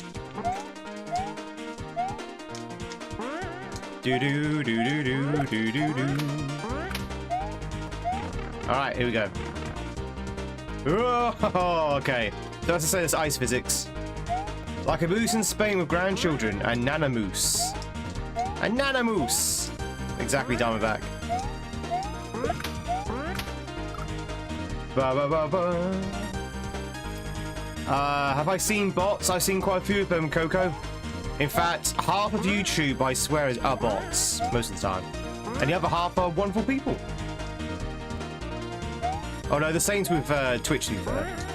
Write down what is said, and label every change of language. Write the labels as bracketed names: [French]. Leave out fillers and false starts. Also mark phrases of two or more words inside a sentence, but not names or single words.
[English] Do-do-do-do-do-do-do-do. Alright, here we go. Oh, okay. So as I say, there's ice physics. Like a moose in Spain with grandchildren, a nanamoose. A nanamoose! Exactly, Diamondback. Ba ba ba ba. Have I seen bots? I've seen quite a few of them, Coco. In fact, half of YouTube, I swear, are bots most of the time. And the other half are wonderful people. Oh no, the same's with Twitch, to be fair.